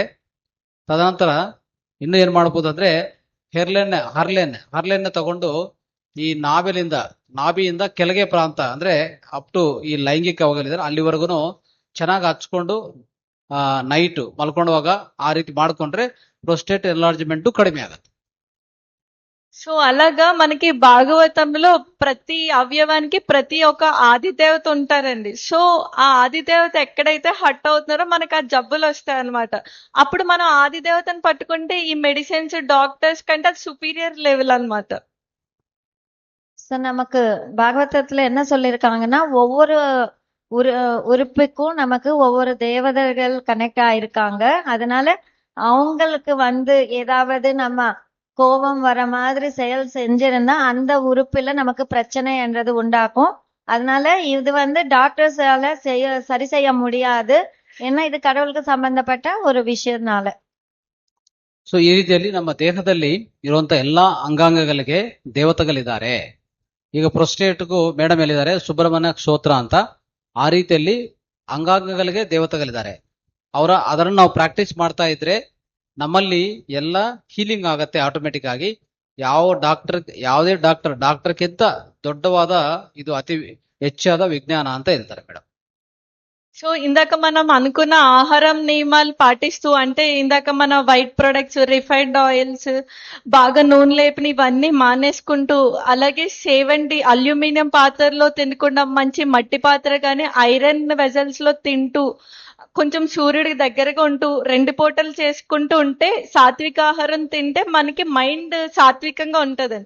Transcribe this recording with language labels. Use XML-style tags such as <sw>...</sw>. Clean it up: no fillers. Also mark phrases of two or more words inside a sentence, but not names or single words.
<kn>ತದನಂತರ ಇನ್ನು ಏನ್ ಮಾಡ್ಬೋದು ಅಂದ್ರೆ ಹರ್ಲೆಣ್ಣೆ ತಗೊಂಡು ಈ ನಾಭಿಯಿಂದ ಕೆಳಗೆ ಪ್ರಾಂತ ಅಂದ್ರೆ</kn> <en>up to</en> <kn>ಈ ಲೈಂಗಿಕ ಅವಗಲಿದ್ರೆ ಅಲ್ಲಿವರೆಗೂ ಚೆನ್ನಾಗಿ ಹಚ್ಕೊಂಡು ನೈಟ್ ಮಲ್ಕೊಂಡವಾಗ ಆ ರೀತಿ ಮಾಡ್ಕೊಂಡ್ರೆ</kn> <en>prostate enlargement</en> <kn>ಕಡಿಮೆ ಆಗತ್ತೆ.</kn> <te>సో అలాగా మనకి భాగవతంలో ప్రతి అవయవానికి ప్రతి ఒక్క ఆది దేవత ఉంటారండి. సో ఆ ఆది దేవత ఎక్కడైతే హట్ అవుతున్నారో మనకి ఆ జబ్బులు వస్తాయి అనమాట. అప్పుడు మనం ఆది దేవతను పట్టుకుంటే ఈ</te> <en>medicines doctors</en> <te>కంటే అది</te> <en>superior level</en> <te>అన్నమాట.</te> <ta>ஸோ நமக்கு பாகவதத்துல என்ன சொல்லியிருக்காங்கன்னா ஒவ்வொரு உறுப்புக்கும் நமக்கு ஒவ்வொரு தேவதைகள் கனெக்ட் ஆயிருக்காங்க. அதனால அவங்களுக்கு வந்து ஏதாவது நம்ம கோபம் வர மாதிரி செயல் செஞ்சிருந்தா அந்த உறுப்புல நமக்கு பிரச்சனை என்றது உண்டாக்கும். அதனால இது வந்து டாக்டர்ஸால சரி செய்ய முடியாது, ஏன்னா இது கடவுளுக்கு சம்பந்தப்பட்ட ஒரு விஷயம்னால.</ta> <kn>ಸೊ ಈ ರೀತಿಯಲ್ಲಿ ನಮ್ಮ ದೇಹದಲ್ಲಿ ಇರುವಂತ ಎಲ್ಲಾ ಅಂಗಾಂಗಗಳಿಗೆ ದೇವತೆಗಳಿದ್ದಾರೆ. ಈಗ ಪ್ರೊಸ್ಟೇಟ್ಗೂ ಮೇಡಮ್ ಹೇಳಿದ್ದಾರೆ ಸುಬ್ರಹ್ಮಣ್ಯ ಸ್ತೋತ್ರ ಅಂತ. ಆ ರೀತಿಯಲ್ಲಿ ಅಂಗಾಂಗಗಳಿಗೆ ದೇವತೆಗಳಿದ್ದಾರೆ. ಅದನ್ನು ನಾವು ಪ್ರಾಕ್ಟೀಸ್ ಮಾಡ್ತಾ ಇದ್ರೆ ನಮ್ಮಲ್ಲಿ ಎಲ್ಲ ಹೀಲಿಂಗ್ ಆಗತ್ತೆ ಆಟೋಮೆಟಿಕ್ ಆಗಿ. ಯಾವುದೇ ಡಾಕ್ಟರ್ಗಿಂತ ದೊಡ್ಡವಾದ ಇದು ಅತಿ ಹೆಚ್ಚಾದ ವಿಜ್ಞಾನ ಅಂತ ಹೇಳ್ತಾರೆ ಮೇಡಮ್.</kn> <te>సో ఇందాక మనం అనుకున్న ఆహారం నియమాలు పాటిస్తూ, అంటే ఇందాక మన</te> <en>white products, refined oils,</en> <te>బాగా నూనె లేపిన ఇవన్నీ మానేసుకుంటూ, అలాగే సేవండి అల్యూమినియం పాత్రలో తినకుండా మంచి మట్టి పాత్ర కానీ</te> <en>iron vessels</en> <te>లో తింటూ, కొంచెం సూర్యుడికి దగ్గరగా ఉంటూ 2 పూటలు చేసుకుంటూ ఉంటే, సాత్విక ఆహారం తింటే మనకి మైండ్ సాత్వికంగా ఉంటదండి.</te>